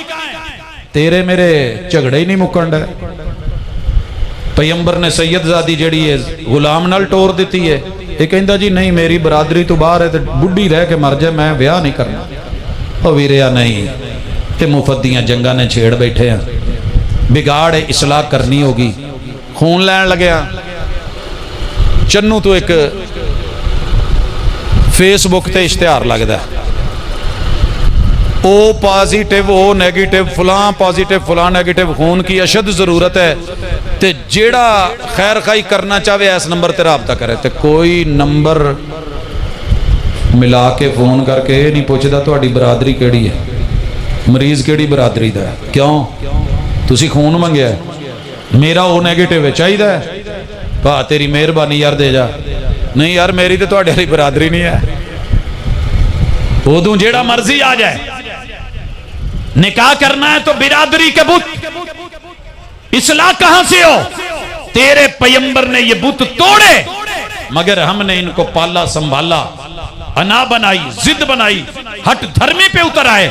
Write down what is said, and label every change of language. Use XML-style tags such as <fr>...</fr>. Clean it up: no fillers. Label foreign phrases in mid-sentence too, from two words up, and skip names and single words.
<pa>تیرے میرے جھگڑے ہی نہیں مکن ہے. پیغمبر نے سید زادی جڑی ہے غلام نال ٹور دیتی ہے، یہ کہندا جی نہیں میری برادری تو باہر ہے، تو بڈھی رہ کے مر جائے میں بیاہ نہیں کرنا. او ویریا نہیں، کہ مفت دیاں جنگاں نے چھیڑ بیٹھے ہیں.</pa> <ur>بگاڑ ہے، اصلاح کرنی ہوگی.</ur> <pa>خون لین لگیا چنو تو ایک فیس بک تے اشتہار لگدا ہے،</pa> <en>O positive O negative,</en> <pa>فلاں پازیٹیو فلاں نیگیٹیو،</pa> <ur>خون کی اشد ضرورت ہے.</ur> <pa>تے جیڑا خیر خائی کرنا چاہے اس نمبر تے رابطہ کرے. تے کوئی نمبر ملا کے فون کر کے نہیں پوچھدا تہاڈی برادری کیڑی ہے، مریض کیڑی برادری دا ہے، کیوں تسی خون منگیا ہے، میرا</pa> <en>O negative</en> <pa>ہے چاہیے ہے، پا تیری مہربانی یار دے جا. نہیں یار میری تے تہاڈی والی برادری نہیں ہے. ادوں جیڑا مرضی آ جائے.</pa> <ur>نکاح کرنا ہے تو برادری کے بت. اصلاح کہاں سے ہو؟ تیرے پیغمبر نے یہ بت توڑے، مگر ہم نے ان کو پالا سنبھالا، انا بنائی، ضد بنائی، ہٹ دھرمی پہ اتر آئے.</ur>